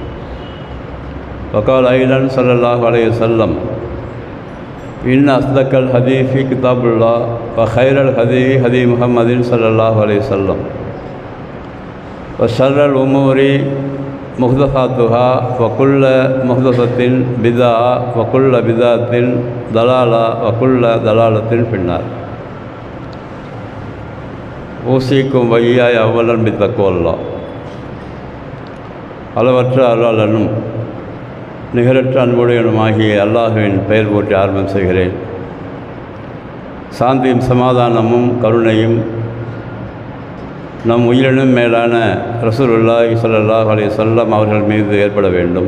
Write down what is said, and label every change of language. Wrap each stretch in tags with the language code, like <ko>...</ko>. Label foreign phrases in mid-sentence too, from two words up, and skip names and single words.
<ar>وقال أيضا صلى الله عليه وسلم إن أصدق الحديث كتاب الله وخير الهدي هدي محمد صلى الله عليه وسلم وشر الأمور محدثاتها وكل محدثة بدعة وكل بدعة ضلالة وكل ضلالة في النار. ஊசிக்கும் வையாய் அவ்வளன் பித்தக்கோல்லா.</ar> <ta>அளவற்ற அருளாளனும் நிகரற்ற அன்புடையனுமாகிய அல்லாஹுவின் பெயர் போற்றி ஆரம்பம் செய்கிறேன். சாந்தியும் சமாதானமும் கருணையும் நம் உயிரினும் மேலான</ta> <ar>رسول الله صلى الله عليه وسلم</ar> <ta>அவர்கள் மீது ஏற்பட வேண்டும்.</ta>